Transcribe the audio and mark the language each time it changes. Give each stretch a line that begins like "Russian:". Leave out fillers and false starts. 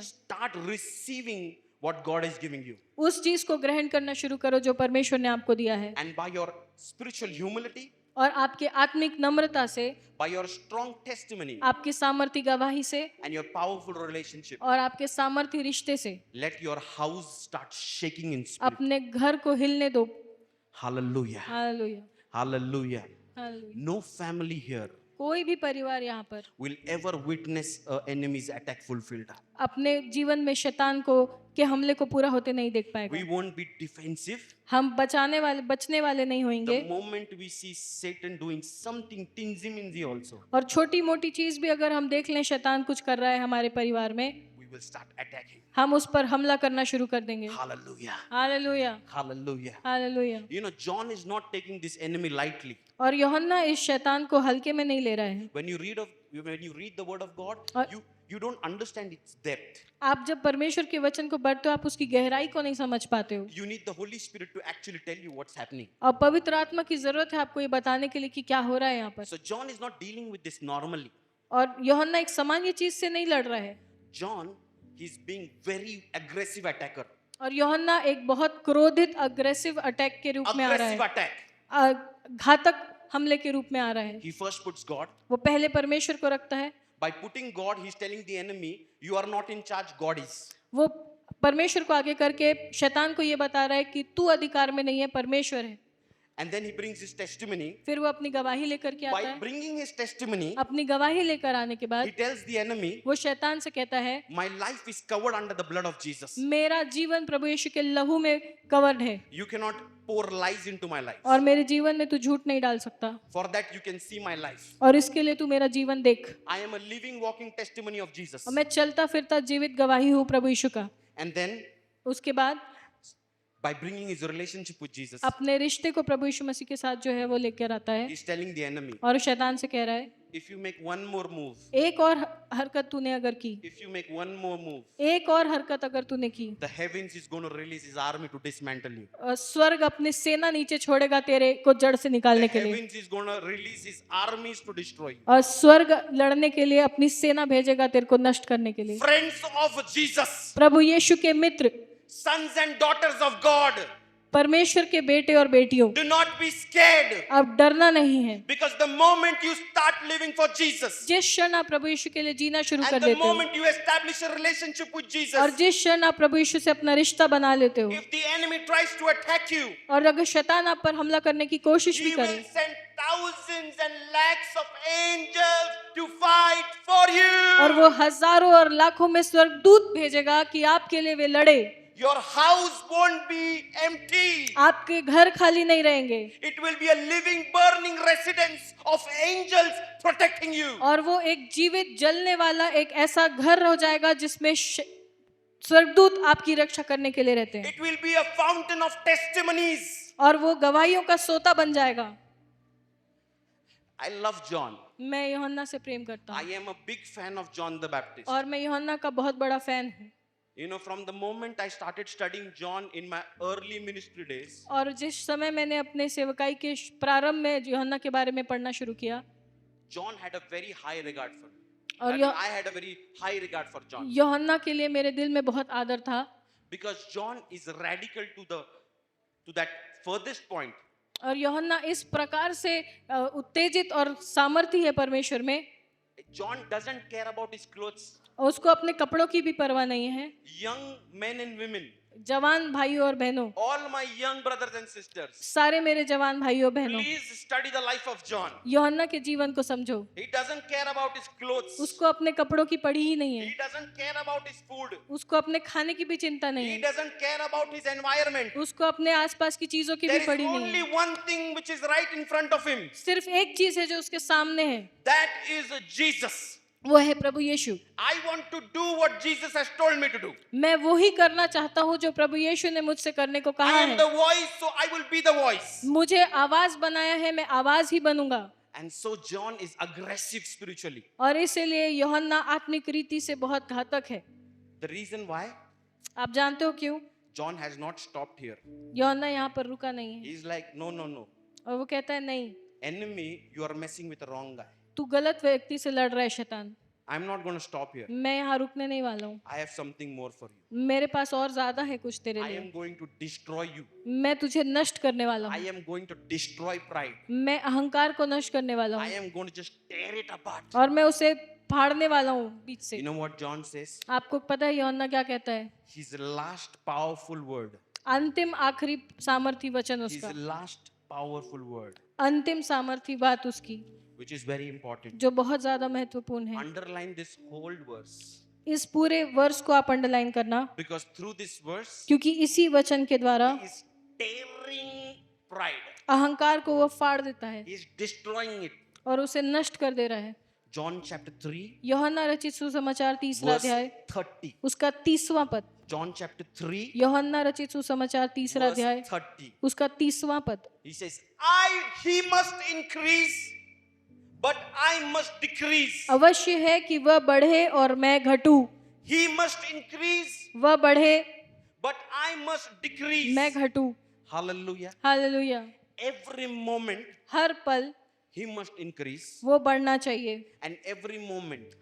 English: Start receiving what God is giving you.
Hindi: उस चीज को ग्रहण करना शुरू करो जो परमेश्वर ने आपको दिया है,
English: And by your spiritual humility,
Hindi: और आपके आत्मिक नम्रता से,
English: by your strong testimony,
Hindi: आपकी सामर्थी गवाही से
English: and your powerful relationship,
Hindi: और आपके सामर्थी रिश्ते से
English: let your house start shaking in spirit.
Hindi: अपने घर को हिलने दो।
English: Hallelujah.
Hindi: Hallelujah.
English: Hallelujah.
Hindi: Hallelujah.
English: No family here
Hindi: कोई भी परिवार यहाँ पर
English: will ever witness an enemy's attack fulfilled.
Hindi: अपने जीवन में शैतान को के हमले को पूरा होते नहीं देख पाएगा।
English: We won't be defensive.
Hindi: हम बचने वाले नहीं होंगे,
English: The moment we see Satan doing something tinsy-minzy also,
Hindi: और छोटी मोटी चीज भी अगर हम देख लें शैतान कुछ कर रहा है हमारे परिवार में,
English: we will start attacking.
Hindi: हम उस पर हमला करना शुरू कर देंगे।
English: Hallelujah.
Hindi: Hallelujah.
English: Hallelujah.
Hindi: Hallelujah.
English: You know, John is not taking this enemy lightly.
Hindi: और यूहन्ना इस शैतान को हल्के में नहीं ले रहा है।
English: When you read the word of God,
Hindi: और
English: you don't understand its depth.
Hindi: आप जब परमेश्वर के वचन को पढ़ते हो आप उसकी गहराई को नहीं समझ पाते हो,
English: You need the Holy Spirit to actually tell you what's happening.
Hindi: और पवित्र आत्मा की जरूरत है आपको ये बताने के लिए कि क्या हो रहा है यहाँ पर।
English: So John is not dealing with this normally.
Hindi: और यूहन्ना एक सामान्य चीज से नहीं लड़ रहा है,
English: John, he's being very aggressive attacker.
Hindi: और यूहन्ना एक बहुत क्रोधित
English: aggressive attack
Hindi: के रूप में आ रहा
English: Aggressive
Hindi: है,
English: attack.
Hindi: घातक हमले के रूप में आ रहा है।
English: He first puts God.
Hindi: वो पहले परमेश्वर को रखता है।
English: By putting God, he's telling the enemy, you are not in charge, God is.
Hindi: वो परमेश्वर को आगे करके शैतान को ये बता रहा है कि तू अधिकार में नहीं है, परमेश्वर है।
English: And then he brings his testimony.
Hindi: फिर वो अपनी गवाही लेकर के आता
English: By
Hindi: है।
English: bringing his testimony,
Hindi: अपनी गवाही लेकर आने के
English: he
Hindi: बाद
English: tells the enemy,
Hindi: वो शैतान से कहता है,
English: my life is covered under the blood of Jesus.
Hindi: मेरा जीवन प्रभु यीशु के लहू में कवर्ड है,
English: You cannot pour lies into my life.
Hindi: और मेरे जीवन में तू झूठ नहीं डाल सकता,
English: For that you can see my life.
Hindi: और इसके लिए तू मेरा जीवन देख।
English: I am a living, walking testimony of Jesus.
Hindi: और मैं चलता फिरता जीवित गवाही हूँ प्रभु यीशु का।
English: And then,
Hindi: उसके बाद
English: by bringing his relationship with Jesus,
Hindi: अपने रिश्ते को प्रभु यीशु मसीह के साथ जो है वो लेकर आता है,
English: he's telling the enemy,
Hindi: और शैतान से कह रहा है,
English: if you make one more move,
Hindi: एक और हरकत तूने अगर की,
English: if you make one more move,
Hindi: एक और हरकत अगर तूने की,
English: the heavens is going to release his army to dismantle you.
Hindi: स्वर्ग अपनी सेना नीचे छोड़ेगा तेरे को जड़ से निकालने
English: The
Hindi: के लिए,
English: heavens is going to release his armies to destroy you.
Hindi: और स्वर्ग लड़ने के लिए अपनी सेना भेजेगा तेरे को नष्ट करने के लिए।
English: Friends of Jesus,
Hindi: प्रभु यीशु के मित्र,
English: sons and daughters of God,
Hindi: परमेश्वर के बेटे और बेटियों,
English: do not be scared.
Hindi: अब डरना नहीं है,
English: Because the moment you start living for Jesus,
Hindi: जिस क्षण आप प्रभु यीशु के लिए जीना शुरू कर
English: and the
Hindi: देते हो,
English: moment you establish a relationship with Jesus,
Hindi: और जिस क्षण आप प्रभु यीशु से अपना रिश्ता बना लेते हो,
English: if the enemy tries to attack you,
Hindi: और अगर शैतान आप पर हमला करने की कोशिश भी
English: he will
Hindi: करे,
English: send thousands and lakhs of angels to fight for
Hindi: और
English: you.
Hindi: वो हजारों और लाखों में स्वर्गदूत भेजेगा कि आपके लिए वे लड़े,
English: Your house won't be empty.
Hindi: आपके घर खाली नहीं रहेंगे,
English: It will be a living, burning residence of angels protecting you.
Hindi: और वो एक जीवित जलने वाला एक ऐसा घर हो जाएगा जिसमें स्वर्गदूत आपकी रक्षा करने के लिए रहते हैं,
English: It will be a fountain of testimonies.
Hindi: और वो गवाहियों का सोता बन जाएगा।
English: I love John.
Hindi: मैं यूहन्ना से प्रेम करता
English: I
Hindi: हूँ,
English: am a big fan of John the Baptist.
Hindi: और मैं यूहन्ना का बहुत बड़ा फैन हूँ।
English: You know, from the moment I started studying John in my early ministry days,
Hindi: और जिस समय मैंने अपने सेवकाई के प्रारंभ में यूहन्ना के बारे में पढ़ना शुरू किया,
English: John had a very high regard for me.
Hindi: और
English: I had a very high regard for John.
Hindi: यूहन्ना के लिए मेरे दिल में बहुत आदर था,
English: Because John is radical to that furthest point.
Hindi: और यूहन्ना इस प्रकार से उत्तेजित और सामर्थी है परमेश्वर में,
English: John doesn't care about his clothes.
Hindi: और उसको अपने कपड़ों की भी परवाह नहीं है।
English: Young men and women,
Hindi: जवान भाइयों और बहनों,
English: all my young brothers and sisters,
Hindi: सारे मेरे जवान भाइयों बहनों,
English: please study the life of John.
Hindi: यूहन्ना के जीवन को समझो।
English: He doesn't care about his clothes.
Hindi: उसको अपने कपड़ों की पड़ी ही नहीं
English: He
Hindi: है,
English: doesn't care about his food.
Hindi: उसको अपने खाने की भी चिंता नहीं
English: He
Hindi: है,
English: doesn't care about his environment.
Hindi: उसको अपने आसपास की चीजों की भी
English: There is
Hindi: पड़ी नहीं
English: only
Hindi: है।
English: one thing which is right in front of him.
Hindi: सिर्फ एक चीज है जो उसके सामने है,
English: That is Jesus.
Hindi: वो है प्रभु यीशु।
English: I want to do what Jesus has told me to do.
Hindi: मैं वो ही करना चाहता हूँ जो प्रभु यीशु ने मुझसे करने को
English: I
Hindi: कहा
English: am
Hindi: है।
English: the voice, so I will be the voice.
Hindi: मुझे आवाज बनाया है, मैं आवाज ही बनूंगा।
English: And so John is aggressive spiritually.
Hindi: और इसीलिए यूहन्ना आत्मिक रीति से बहुत घातक है।
English: The reason why?
Hindi: आप जानते हो क्यों?
English: John has not stopped here.
Hindi: यूहन्ना यहाँ पर रुका नहीं है
English: He's like, no, no, no.
Hindi: और वो कहता है नहीं,
English: Enemy, you are messing with the wrong guy.
Hindi: तू गलत व्यक्ति से लड़ रहा है शैतान।
English: I'm not going to stop here.
Hindi: मैं यहाँ रुकने नहीं वाला हूँ।
English: I have something more for you.
Hindi: मेरे पास और ज्यादा है कुछ तेरे
English: I
Hindi: लिए।
English: am going to destroy you.
Hindi: मैं तुझे नष्ट करने वाला
English: I
Hindi: हूँ।
English: am going to destroy pride.
Hindi: मैं अहंकार को नष्ट करने वाला
English: I
Hindi: हूँ
English: am going to just tear it apart.
Hindi: और मैं उसे फाड़ने वाला हूँ बीच से।
English: You know what John says?
Hindi: आपको पता है यूहन्ना क्या कहता है?
English: His last powerful word.
Hindi: अंतिम आखिरी सामर्थी वचन
English: His
Hindi: उसका,
English: last powerful word,
Hindi: अंतिम सामर्थी बात उसकी,
English: which is very important.
Hindi: जो बहुत ज्यादा महत्वपूर्ण है।
English: Underline this whole verse.
Hindi: इस पूरे वर्ष को आप अंडरलाइन करना,
English: Because through this verse,
Hindi: क्योंकि इसी वचन के द्वारा
English: he is tearing pride.
Hindi: अहंकार को वो फाड़ देता है
English: He is destroying it.
Hindi: और उसे नष्ट कर दे रहा है।
English: John chapter 3,
Hindi: यूहन्ना रचित सुसमाचार 3रा
English: verse
Hindi: अध्याय
English: 30.
Hindi: उसका 30वां पद।
English: John chapter 3,
Hindi: यूहन्ना रचित सुसमाचार 3रा
English: verse
Hindi: अध्याय
English: 30.
Hindi: उसका 30वां पद।
English: He says, he must increase, but I must decrease.
Hindi: अवश्य है कि वह बढ़े और मैं घटूं।
English: He must increase,
Hindi: वह बढ़े,
English: but I must decrease.
Hindi: मैं घटूं।
English: Hallelujah.
Hindi: हालेलुया।
English: Every moment,
Hindi: हर पल
English: he must increase,
Hindi: वो बढ़ना चाहिए,
English: and every moment,